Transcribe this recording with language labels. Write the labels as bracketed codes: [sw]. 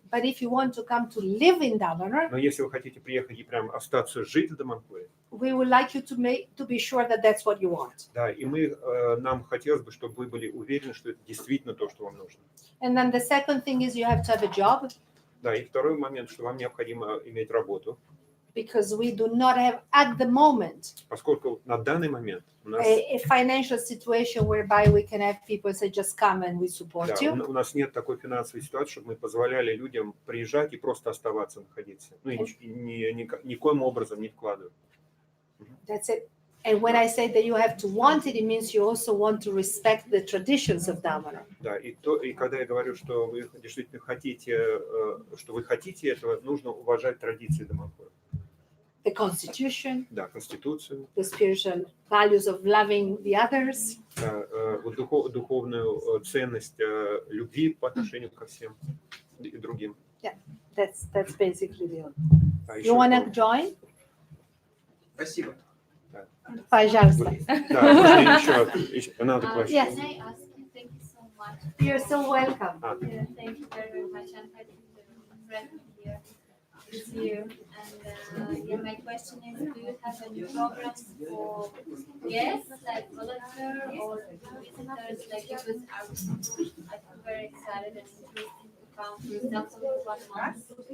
[en] But if you want to come to live in Damanhur, [ru] Но если вы хотите приехать и прям остаться жить в Даманхуре, [en] we would like you to be sure that that's what you want. [ru] да, и нам хотелось бы, чтобы вы были уверены, что это действительно то, что вам нужно. [en] And then the second thing is you have to have a job [ru] Да, и второй момент, что вам необходимо иметь работу, [en] because we do not have at the moment [ru] поскольку на данный момент у нас, [en] a financial situation whereby we can have people say just come and we support [ru] да, [en] you. [ru] у нас нет такой финансовой ситуации, чтобы мы позволяли людям приезжать и просто оставаться, находиться. Ну и никоим образом не вкладывать. [en] That's it. And when I say that you have to want it, it means you also want to respect the traditions of Damanhur. [ru] Да, и когда я говорю, что вы действительно хотите, что вы хотите этого, нужно уважать традиции Даманхура. [en] The constitution, [ru] Да, конституцию, [en] the spiritual values of loving the others, [ru] да, вот духовную ценность любви по отношению ко всем и другим. [en] that's basically the only. [ru] А [en] You [ru] еще [en] want to join? [ru] Спасибо. Пожалуйста. Да, можно еще [en] another question. Yes. Can I ask you? Thank you so much. You're so welcome. Yeah, thank you very much. I'm happy to be here. this year. And yeah, my question is, do you have any programs for guests, like volunteer or visitors, like because I feel very excited and interested to come, for example, in 1 month.